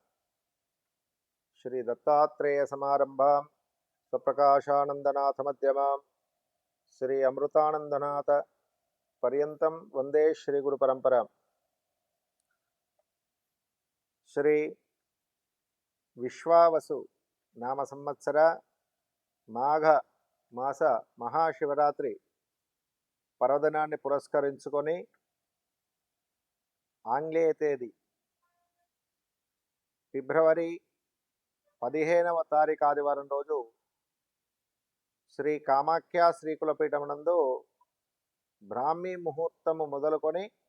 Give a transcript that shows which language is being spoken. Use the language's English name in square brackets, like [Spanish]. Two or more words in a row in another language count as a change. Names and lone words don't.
[Sanskrit] श्री दत्तात्रेय समारंभां स्वप्रकाशानंदनाथ मध्यमां श्री अमृतानंदनाथ पर्यंतं वंदे श्री गुरु परंपरा। श्री विश्वावसु नाम संवत्सर माघ मास महाशिवरात्रि [Telugu] పర్వదినాన్ని పురస్కరించుకొని ఆంగ్లేయ తేదీ ఫిబ్రవరి 15వ తారీఖు ఆదివారం రోజు శ్రీ కామాఖ్య శ్రీకులపీఠం నందు బ్రాహ్మీ ముహూర్తము మొదలుకొని